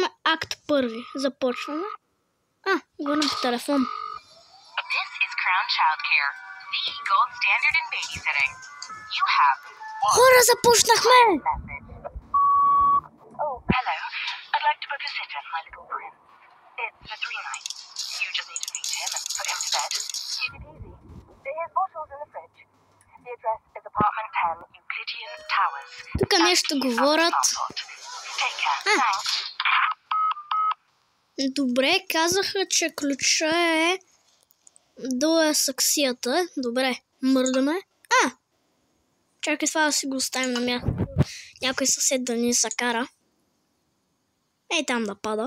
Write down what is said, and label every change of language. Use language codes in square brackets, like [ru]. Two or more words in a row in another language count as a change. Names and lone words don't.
[bg] Акт първи. Започваме. Говорим по телефон. Хора, започнахме! [en] It's for 3 nights. You just need to feed him and put him to bed. Easy peasy. His bottle's in the fridge. The address is apartment 10, Euclidean Towers. [bg] Тук нещо говорят. [en] Take care. Thanks. [bg] Добре, казаха, че ключа е до саксията. Добре, мърдаме. Чакай това да си го оставим на място. Някой съсед да ни се кара. Ей там да пада.